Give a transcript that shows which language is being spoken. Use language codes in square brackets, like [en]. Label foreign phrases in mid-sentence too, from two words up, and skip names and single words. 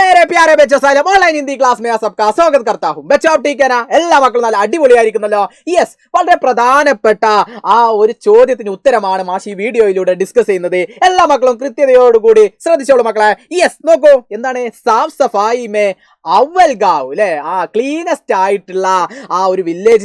[hi] प्यारे बच्चों साहब ऑनलाइन हिंदी क्लास में सबका स्वागत करता हूं बच्चों आप ठीक है ना [ml] എല്ലാ മക്കളും നല്ല അടിപൊളിയായിരിക്കുന്നല്ലോ യെസ് വളരെ പ്രധാനപ്പെട്ട ആ ഒരു ചോദ്യത്തിന് ഉത്തരമാണ് മാഷി വീഡിയോയിലൂടെ ഡിസ്കസ് ചെയ്യുന്നത് എല്ലാ മക്കളും കൃത്യതയോടുകൂടി ശ്രദ്ധിച്ചോളൂ മക്കളെ യെസ് നോക്കൂ എന്താണ് [hi] साफ़ सफ़ाई में अव्वल गाँव [ml] അല്ലെ ആ ക്ലീനസ്റ്റ് ആയിട്ടുള്ള ആ ഒരു വില്ലേജിനെ